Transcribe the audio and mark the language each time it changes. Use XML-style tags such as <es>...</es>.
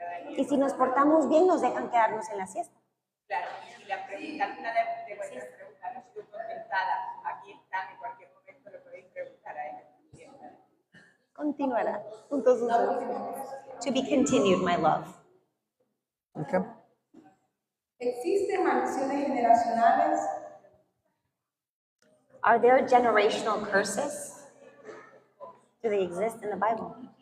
<es>Y si nos portamos bien, nos dejan quedarnos en la siesta. Claro, y si la pregunta, alguna de vuestras preguntas no ha sido contestada, aquí están, en cualquier momento le podéis preguntar a ellos. Continuará.</es> <en>Entonces, to be continued, my love. Okay.</en> <es>¿Existen maldiciones generacionales?</es> <en>Are there generational curses? Do they exist in the Bible?</en>